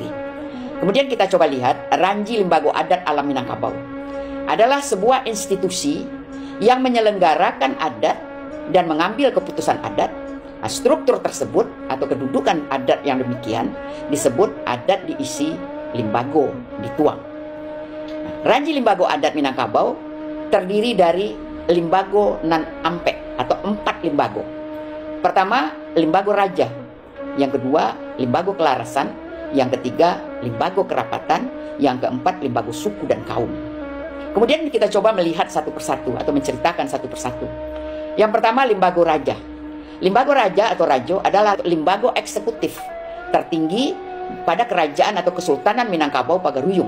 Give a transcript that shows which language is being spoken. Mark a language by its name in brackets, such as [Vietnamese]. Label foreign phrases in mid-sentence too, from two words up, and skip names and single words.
[Indonesian] Kemudian kita coba lihat Ranji Limbago Adat Alam Minangkabau adalah sebuah institusi yang menyelenggarakan adat dan mengambil keputusan adat. Nah, struktur tersebut atau kedudukan adat yang demikian disebut adat diisi limbago, dituang. Ranji Limbago Adat Minangkabau terdiri dari [Minangkabau] limbago nan ampe [Indonesian] atau 4 limbago. Pertama, limbago raja. Yang kedua, limbago kelarasan. Yang ketiga, limbago kerapatan. Yang keempat, limbago suku dan kaum. Kemudian kita coba melihat satu persatu atau menceritakan satu persatu. Yang pertama, limbago raja. Limbago raja atau rajo adalah limbago eksekutif tertinggi pada kerajaan atau Kesultanan Minangkabau Pagaruyung.